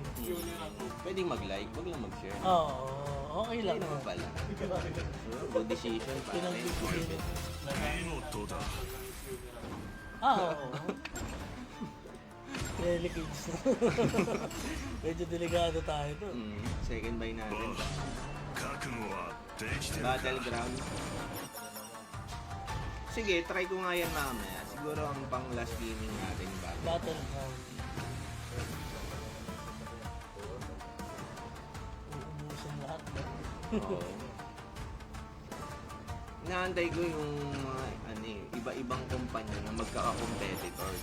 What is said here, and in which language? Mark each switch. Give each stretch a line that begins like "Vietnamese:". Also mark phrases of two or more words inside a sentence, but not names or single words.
Filipino: Pwedeng mag-like, wag lang mag-share. Oo, okay lang. Hindi naman pala. So,
English: good decision,
Filipino: pare. Pinag-decision.
Japanese: 見事だ
Filipino: Oo. Delicates na. Medyo delikado tayo to. Second buy natin.
Japanese: 覚悟はできてるか
Filipino: Battleground. Sige, try ko nga yan mamaya. Siguro ang pang last gaming natin yung Battleground. Uubusin lahat. Oo. Inaantay ko yung mga iba-ibang kumpanya na magkaka-competitors.